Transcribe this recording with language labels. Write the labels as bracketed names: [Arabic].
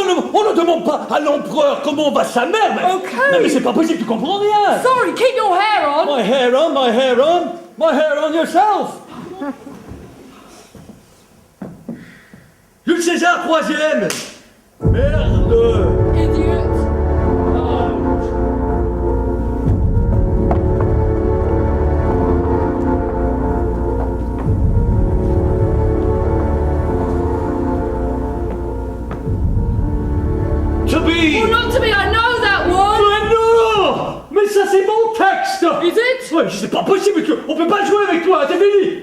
[French] On ne demande pas à l'empereur comment va sa mère, mais... Ok. Mais c'est pas possible, tu comprends rien! [English] Sorry, keep your hair on. My hair on, my hair on, my hair on yourself! [French] Jules César, troisième! Merde! Idiot. Toby! [English] Oh, not to me, I know that one. [French] Mais non! Mais ça c'est mon texte! [English] Is it? [French] Ouais, c'est pas possible, on peut pas jouer avec toi, c'est fini!